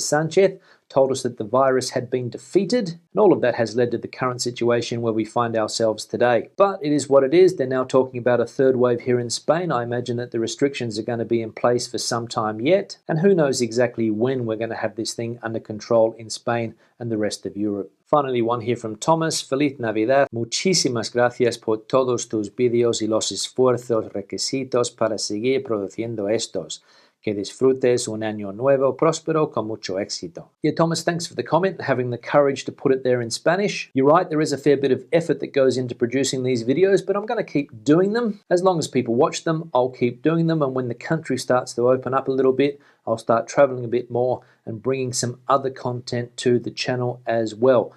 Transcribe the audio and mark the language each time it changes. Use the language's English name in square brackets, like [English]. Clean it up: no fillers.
[English] Sanchez, told us that the virus had been defeated, and all of that has led to the current situation where we find ourselves today. But it is what it is. They're now talking about a third wave here in Spain. I imagine that the restrictions are going to be in place for some time yet, and who knows exactly when we're going to have this thing under control in Spain and the rest of Europe. Finally, one here from Thomas. [Spanish] Feliz Navidad. Muchísimas gracias por todos tus vídeos y los esfuerzos requisitos para seguir produciendo estos. Que disfrutes un año nuevo próspero con mucho éxito. [English] Yeah, Thomas, thanks for the comment, having the courage to put it there in Spanish. You're right, there is a fair bit of effort that goes into producing these videos, but I'm going to keep doing them. As long as people watch them, I'll keep doing them, and when the country starts to open up a little bit, I'll start traveling a bit more and bringing some other content to the channel as well.